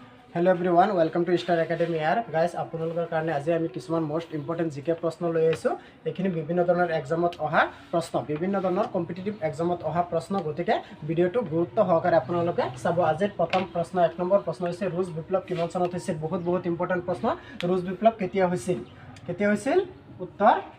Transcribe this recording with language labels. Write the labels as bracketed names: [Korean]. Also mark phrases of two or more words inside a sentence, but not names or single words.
[English] hello everyone welcome to [Assamese] स्टार एकेडमी यार गाइस आपनलोকৰ কাৰণে আজি আমি কিছুমান [English] most important GK [Assamese] প্ৰশ্ন লৈ আইছো এখিনি বিভিন্ন ধৰণৰ এক্সামত অহা প্ৰশ্ন বিভিন্ন ধৰণৰ কম্পিটিটিভ এক্সামত অহা প্ৰশ্ন গতিকে ভিডিওটো গুৰুত্ব সহকাৰে আপোনালোকে চাব আজিৰ প্ৰথম প্ৰশ্ন 1 নম্বৰ প্ৰশ্ন হৈছে ৰুছ বিপ্লৱ কিমান চনত হৈছিল বহুত ইম্পৰ্টেন্ট প্ৰশ্ন ৰুছ বিপ্লৱ কেতিয়া হৈছিল উত্তৰ